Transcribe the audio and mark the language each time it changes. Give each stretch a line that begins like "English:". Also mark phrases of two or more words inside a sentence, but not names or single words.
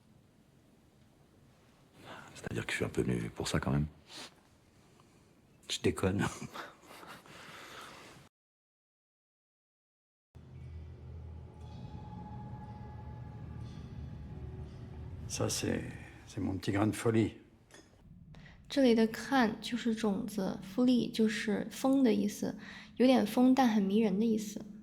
French: C'est-à-dire que je suis un peu venu pour ça quand même. Je déconne. Ça, c'est mon petit grain de folie.
Chinese: 这里的看就是种子，复利就是风的意思，有点风但很迷人的意思。